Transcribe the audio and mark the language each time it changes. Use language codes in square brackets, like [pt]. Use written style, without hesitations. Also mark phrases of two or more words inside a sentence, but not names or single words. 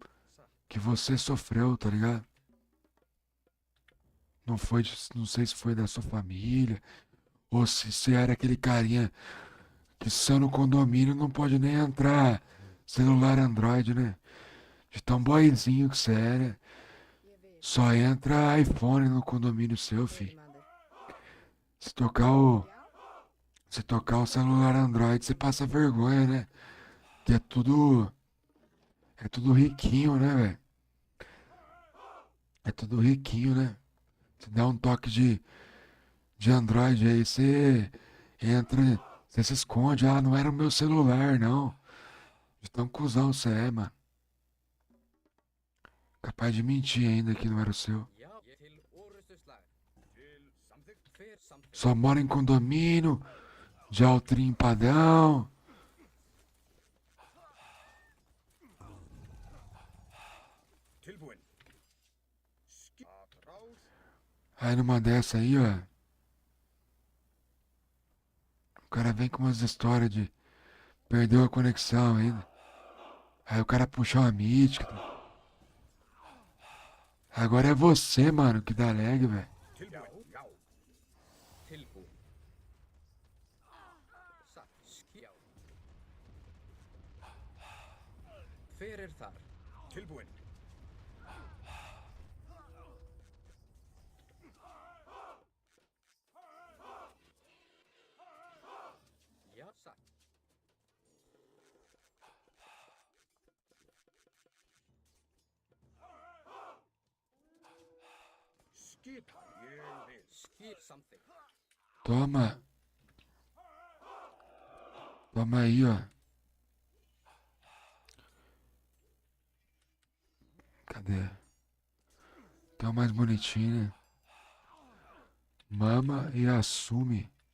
[pt] que você sofreu, tá ligado? Não sei se foi da sua família, ou se você era aquele carinha que só no condomínio não pode nem entrar celular Android, né? De tão boyzinho que você era. [is] Ég vil. [pt] Só entra iPhone no condomínio seu, fi. [is] Veiðimaður. [pt] Se tocar o, [is] Já. [pt] se tocar o celular Android, você passa vergonha, né? Que é tudo riquinho, né, velho? É tudo riquinho, né? Você dá um toque de Android aí, você entra, você se esconde. Ah, não era o meu celular, não. De tão cuzão você é, mano. Capaz de mentir ainda que não era o seu. [is] Já. Ég til orustuslag. Til samþykkt. Hver samþykkt? [pt] Só mora em condomínio, de altrinho padrão. [is] Tilbúin. Skip. [pt] Atrás. Aí numa dessa aí, ó. O cara vem com umas histórias de perdeu a conexão ainda. Aí o cara puxa uma mítica. Agora é você, mano, que dá lag, velho. [is] Tilbúin. Já. Tilbúið. Satt. Skip. Hver er þar? Tilbúin. Já, satt. Skip. Ég vil. Skip samþykkt. [pt] Toma. Toma aí, ó. Cadê? Tem o mais bonitinho, né? Mama e assume.